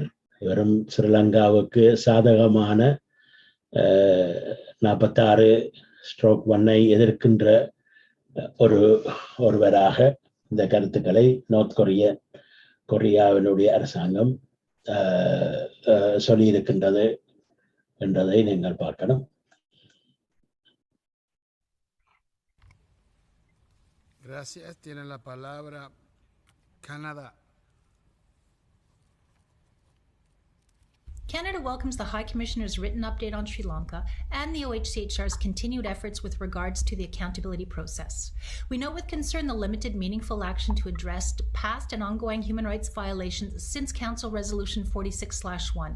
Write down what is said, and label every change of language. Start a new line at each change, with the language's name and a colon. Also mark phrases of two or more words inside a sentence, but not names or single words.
Tamil: இவரும் ஸ்ரீலங்காவுக்கு சாதகமான 46/1 எதிர்க்கின்ற ஒருவராக இந்த கருத்துக்களை நார்த் கொரியாவினுடைய அரசாங்கம் சொல்லியிருக்கின்றது என்றதை நீங்கள் பார்க்கணும்.
Spanish: Gracias. Tiene la palabra Canada.
English: Canada welcomes the High Commissioner's written update on Sri Lanka and the OHCHR's continued efforts with regards to the accountability process. We note with concern the limited meaningful action to address past and ongoing human rights violations since Council Resolution 46/1.